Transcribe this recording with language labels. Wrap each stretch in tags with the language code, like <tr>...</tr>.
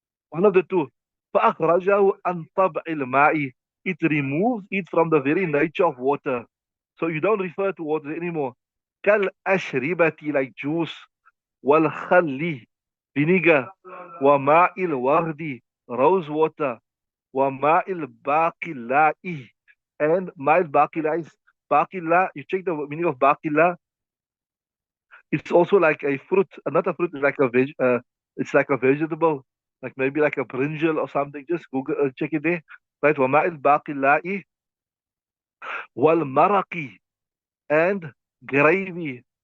<en>One of the two.</en> <ar>فأخرجه عن طبع الماء.</ar> <en>It removes it from the very nature of water. So you don't refer to water anymore. كالأشربة, like juice. والخل, vinegar.</en> <ar>وماء الورد,</ar> <en>rose water.</en> <ar>وماء الباقلاء.</ar> <en>And ماء الباقلاء is باقلا. You check the meaning of باقلا. It's also like a fruit, not a fruit, it's like a it's like a vegetable, like maybe like a brinjal or something. Just Google, check it there. Right,</en> <ar>وماء الباقلاء والمرق,</ar> <en>and gravy.</en>